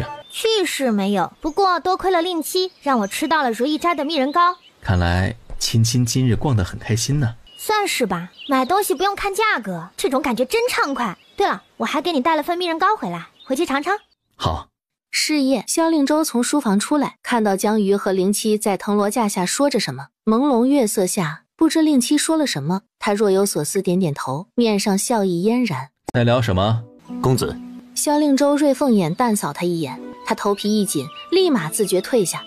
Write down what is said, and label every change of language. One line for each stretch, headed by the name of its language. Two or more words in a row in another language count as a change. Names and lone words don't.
Chinese: 趣事沒有，不過多虧了令妻，讓我吃到了如意齋的蜜仁糕。看來親親今日逛得很開心呢。算是吧，買東西不用看價格，這種感覺真暢快。對了，我還給你帶了份蜜仁糕回來，回去嘗嘗。好。是夜，蕭令州從書房出來，看到江瑜和靈妻在藤蘿架下說着什麼。朦朧月色下，不知令妻說了什麼，他若有所思，點點頭，面上笑意嫣然。在聊什麼？公子。蕭令州銳鳳眼淡掃他一眼，他頭皮一緊，立馬自覺退下。